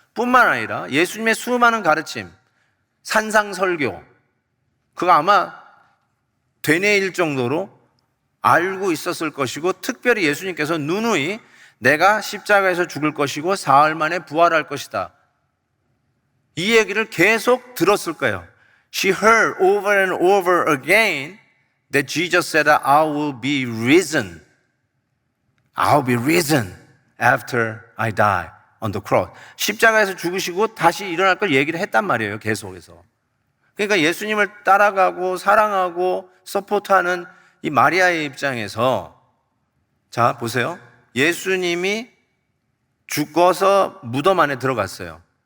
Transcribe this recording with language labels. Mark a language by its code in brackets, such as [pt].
[ko] 뿐만 아니라 예수님의 수많은 가르침, 산상설교, 그거 아마 되뇌일 정도로 알고 있었을 것이고, 특별히 예수님께서 누누이 내가 십자가에서 죽을 것이고 사흘 만에 부활할 것이다, 이 얘기를 계속 들었을 거예요. [en] She heard over and over again that Jesus said, I will be risen. I'll be risen after I die on the cross. [ko] 십자가에서 죽으시고 다시 일어날 걸 얘기를 했단 말이에요, 계속해서. 그러니까 예수님을 따라가고 사랑하고 서포트하는 이 마리아의 입장에서, 자 보세요, 예수님이 죽어서 무덤 안에 들어갔어요.